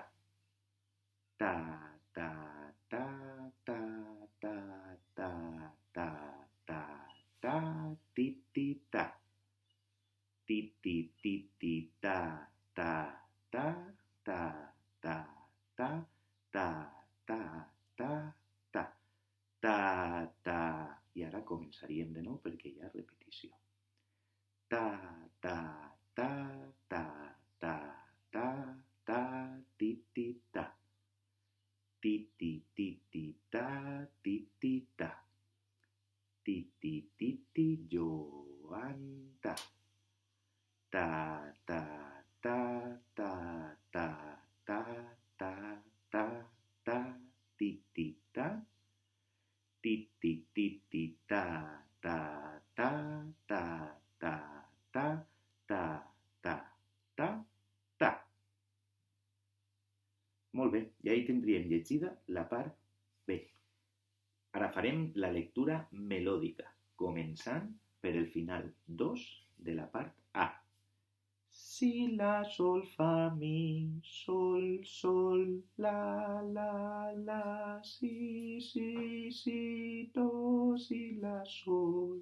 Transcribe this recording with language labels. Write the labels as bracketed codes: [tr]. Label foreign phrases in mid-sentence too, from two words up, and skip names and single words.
[ca] Ta, ta, ta, ta, ta, ta, ta, ta, ta, ti, ti, ta. Ti, ti, ti, ti, ta, ta, ta, ta, ta, ta, ta, ta, ta, ta, ta, ta. I ara començaríem de nou perquè hi ha repetició. Ta, ta, ta, ta, ta, ta, ta, ti, ti, ta. Ti, ti, ti, ti, ta, ti, ti, ta. Ti, ti, ti, ti, Joan, ta. Ta, ta, ta, ta, ta, ta, ta, ta, ta, ti, ti, ta. Ti, ti, ti, ti, ta, ta, ta, ta, ta, ta, ta, ta, ta, ta. Molt bé, i ahí tindríem llegida la part B. Ara farem la lectura melòdica, començant per el final 2 de la part A. Si, la, sol, fa, mi, sol, sol, la, si, si, si, do, si, la, sol.